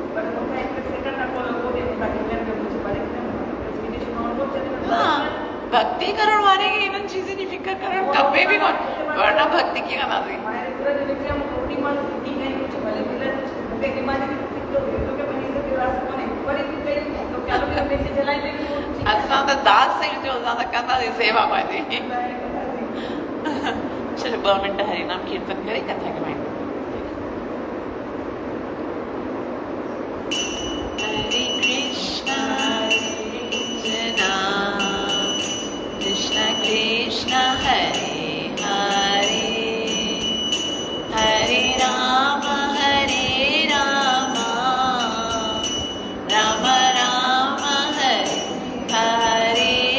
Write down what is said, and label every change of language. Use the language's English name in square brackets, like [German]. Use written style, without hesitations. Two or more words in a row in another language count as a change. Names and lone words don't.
[Sindhi] हाँ, भक्ति करण वारे खे इन्हनि चीज़नि जी फिकर करणु खपे बि कोन, वरना भक्ति कीअं कंदासीं। असां त दास आहियूं जो असां त कंदासीं सेवा पंहिंजी। चलो 2 मिंट हरिनाम कीर्तन करे कथा कमाईंदा। [Sanskrit] हरे कृष्णा कृष्णा कृष्णा हरे हरे, हरे राम राम राम हरे हरे।